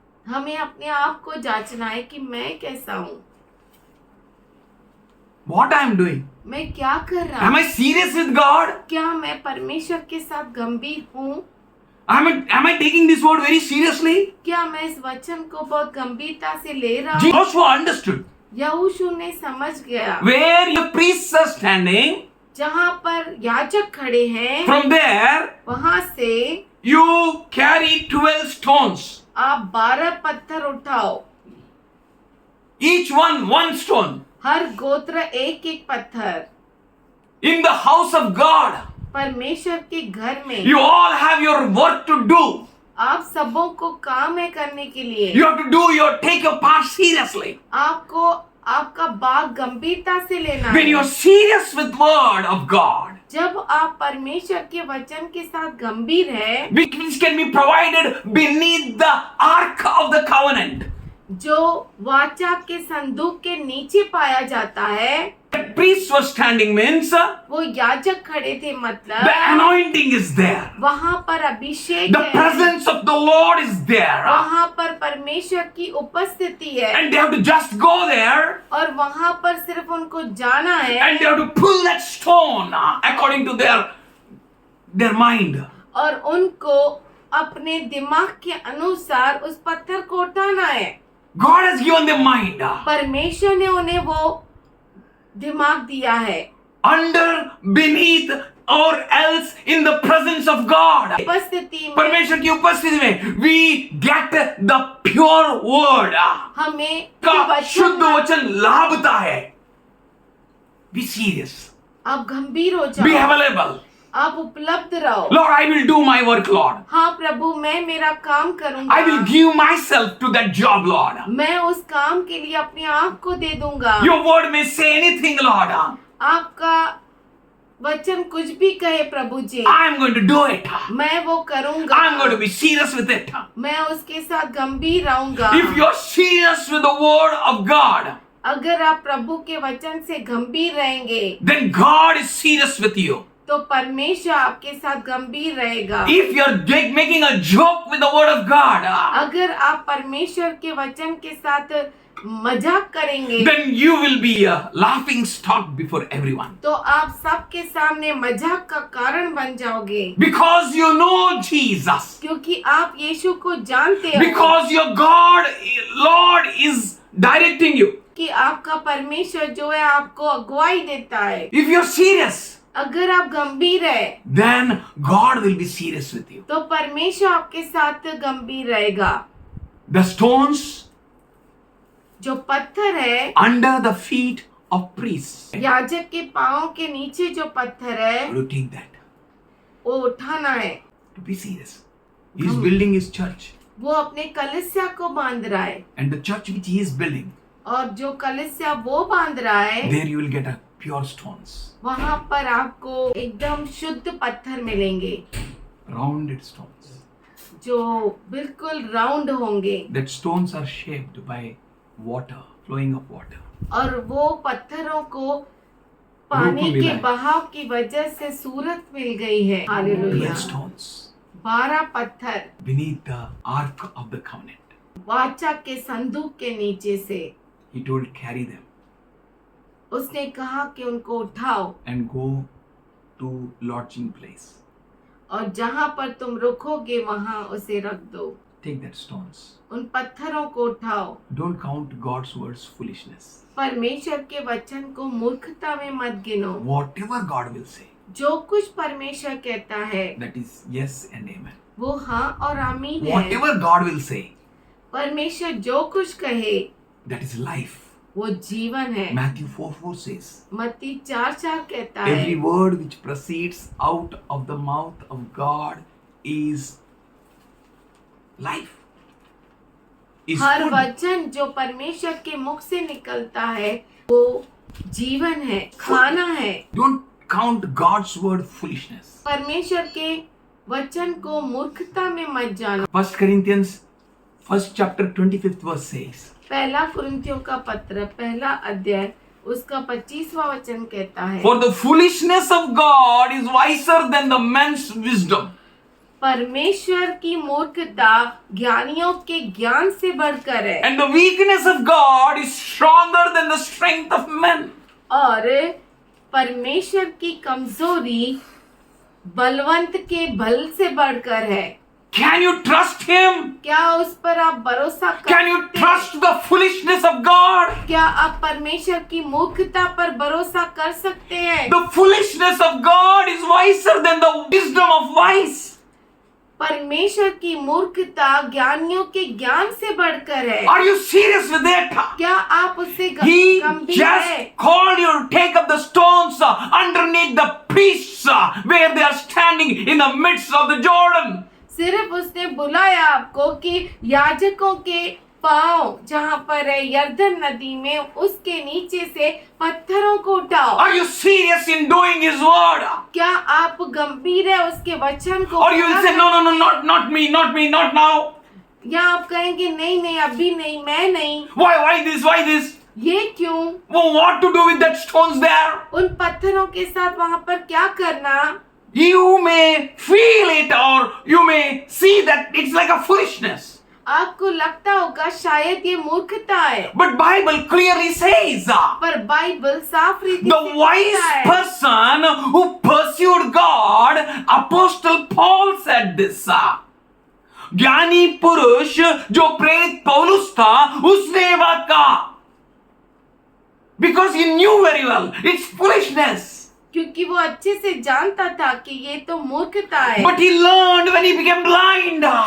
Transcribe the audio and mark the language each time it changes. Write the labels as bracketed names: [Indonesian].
[Hindi] हमें अपने आप को जांचना है कि मैं कैसा हूँ, [English] What I am doing. [Hindi] मैं क्या कर रहा [English] Am [Hindi] हूँ। [English] I serious with God? [Hindi] क्या मैं परमेश्वर के साथ गंभीर हूँ। [English] Am I taking this word very seriously? [Hindi] क्या मैं इस वचन को बहुत गंभीरता से ले रहा हूँ। [English] Joshua understood. [Hindi] यहोशू ने समझ गया, [English] Where your priests are standing, [Hindi] जहाँ पर याजक खड़े हैं, [English] from there [Hindi] वहां से [English] you carry 12 stones. [Hindi] आप 12 पत्थर उठाओ, [English] Each one stone. [Hindi] हर गोत्र एक एक पत्थर। [English] In the house of God, [Hindi] परमेश्वर के घर में [English] you all have your work to do. [Hindi] आप सबों को काम है करने के लिए। [English] You have to take your part seriously. [Hindi] आपको आपका भाग गंभीरता से लेना [English] When [Hindi] है। [English] you are serious with word of God, [Hindi] जब आप परमेश्वर के वचन के साथ गंभीर है, [English] which can be provided beneath the ark of the covenant. [Hindi] जो वाचा के संदूक के नीचे पाया जाता है, [English] The priests were standing means [Hindi] वो याजक खड़े थे, [English] the [Hindi] मतलब [English] anointing is there. [Hindi] वहाँ पर अभिषेक [English] The [Hindi] है, [English] presence of the Lord is there. [Hindi] वहाँ पर परमेश्वर की उपस्थिति है, [English] And they have to just go there [Hindi] और वहाँ पर सिर्फ उनको जाना है [English] and they have to pull that stone according to their mind. [Hindi] और उनको अपने दिमाग के अनुसार उस पत्थर को उठाना है। [English] God has given them mind. [Hindi] परमेश्वर ने उन्हें वो दिमाग दिया है। [English] Under, beneath or else in the presence of God. [Hindi] उपस्थिति में परमेश्वर की उपस्थिति में [English] we get the pure word. [Hindi] हमें का शुद्ध वचन लाभता है. [English] Be serious. [Hindi] आप गंभीर हो [English] Be [Hindi] जाओ, [English] available. [Hindi] आप उपलब्ध रहो। [English] Lord, I will do my work, Lord. [Hindi] हाँ प्रभु, मैं मेरा काम करूंगा। [English] I will give myself to that job, Lord. [Hindi] मैं उस काम के लिए अपने आप को दे दूंगा। [English] Your word may say anything, Lord. [Hindi] आपका वचन कुछ भी कहे प्रभु जी, [English] I am going to do it. [Hindi] मैं वो करूंगा। [English] I am going to be serious with it. [Hindi] मैं उसके साथ गंभीर रहूंगा। [English] If you are serious with the word of God, [Hindi] अगर आप प्रभु के वचन से गंभीर रहेंगे, [English] then God is serious with you. [Hindi] तो परमेश्वर आपके साथ गंभीर रहेगा। [English] If you are making a joke with the word of God, [Hindi] अगर आप परमेश्वर के वचन के साथ मजाक करेंगे, [English] then you will be a laughing stock before everyone. [Hindi] तो आप सबके सामने मजाक का कारण बन जाओगे। [English] Because you know Jesus. [Hindi] क्योंकि आप यीशु को जानते हो। [English] Because your God, Lord is directing you. [Hindi] कि आपका परमेश्वर जो है आपको अगुवाई देता है। [English] If you are serious, [Hindi] अगर आप गंभीर है, [English] then God will be serious with you. [Hindi] तो परमेश्वर आपके साथ गंभीर रहेगा। [English] The stones [Hindi] जो पत्थर है [English] under the feet of priests. [Hindi] याजक के पांव के नीचे जो पत्थर है, [English] You take that. [Hindi] वो उठाना है। [English] To be serious. He is building his church. [Hindi] वो अपने कलीसिया को बांध रहा है, [English] And the church which he is building, [Hindi] और जो कलीसिया वो बांध रहा है, [English] there you will get a pure stones. [Hindi] वहां पर आपको एकदम शुद्ध पत्थर मिलेंगे। [English] rounded stones. [Hindi] जो बिल्कुल राउंड होंगे, [English] That stones are shaped by water, flowing of water. [Hindi] और वो पत्थरों को पानी रूप मिला के है। बहाव की वजह से सूरत मिल गई है। हालेलुया। [English] 12 stones [Hindi] 12 पत्थर [English] beneath the ark of the covenant. [Hindi] वाचा के संदूक के नीचे से [English] He told, carry them [Hindi] उसने कहा कि उनको उठाओ [English] and go to lodging place. [Hindi] और जहां पर तुम रुकोगे वहां उसे रख दो। [English] Take that stones. [Hindi] उन पत्थरों को उठाओ। [English] Don't count God's words foolishness. [Hindi] परमेश्वर के वचन को मूर्खता में मत गिनो। [English] Whatever God will say, [Hindi] जो कुछ परमेश्वर कहता है [English] that is yes and amen. [Hindi] वो हाँ और आमीन है। [English] Whatever God will say, [Hindi] परमेश्वर जो कुछ कहे [English] that is life. [Hindi] वो जीवन है। [English] Matthew 4:4 says, [Hindi] मत्ती 4:4 कहता है [English] every word which proceeds out of the mouth of God is life. Is [Hindi] हर [English] food. [Hindi] वचन जो परमेश्वर के मुख से निकलता है वो जीवन है, खाना है। [English] Don't count God's word foolishness. [Hindi] परमेश्वर के वचन को मूर्खता में मत जानो। [English] 1 Corinthians 1st chapter 25th verse says, [Hindi] पहला कुरिन्थियों का पत्र पहला अध्याय उसका 25वां वचन कहता है, [English] for the foolishness of God is wiser than the man's wisdom. [Hindi] परमेश्वर की मूर्खता ज्ञानियों के ज्ञान से बढ़कर है, [English] And the weakness of God is stronger than the strength of men. [Hindi] और परमेश्वर की कमजोरी बलवंत के बल से बढ़कर है। [English] Can you trust Him? [Hindi] क्या उस पर आप भरोसा कर [English] Can you [Hindi] सकते हैं? [English] trust the foolishness of God? [Hindi] क्या आप परमेश्वर की मूर्खता पर भरोसा कर सकते हैं? [English] The foolishness of God is wiser than the wisdom of wise. [Hindi] परमेश्वर की मूर्खता ज्ञानियों के ज्ञान से बढ़कर है। [English] Are you serious with that? [Hindi] क्या आप उससे [English] He [Hindi] गंभीर है? [English] just called you to take up the stones underneath the priests where they are standing in the midst of the Jordan. [Hindi] सिर्फ उसने बुलाया आपको कि याजकों के पांव जहाँ पर है यर्दन नदी में उसके नीचे से पत्थरों को उठाओ। [English] Are you serious in doing His word? [Hindi] क्या आप गंभीर है उसके वचन को? [English] Or you will say, no, no, no, not me, not now. [Hindi] या आप कहेंगे नहीं नहीं अभी नहीं, मैं नहीं। [English] Why this? [Hindi] ये क्यों? [English] Well, what to do with that stones there? [Hindi] उन पत्थरों के साथ वहाँ पर क्या करना? [English] You may feel it or you may see that it's like a foolishness. [Hindi] आपको लगता होगा शायद ये मूर्खता है, [English] But Bible clearly says, [Hindi] पर बाइबल साफ रीति [English] the [Hindi] से [English] wise [Hindi] कहता है। [English] person who pursued God, Apostle Paul said this. [Hindi] ज्ञानी पुरुष जो प्रेरित पौलुस था उसने ये बात कहा, [English] because he knew very well it's foolishness. [Hindi] क्योंकि वो अच्छे से जानता था कि ये तो मूर्खता है। [English] But he learned when he became blind.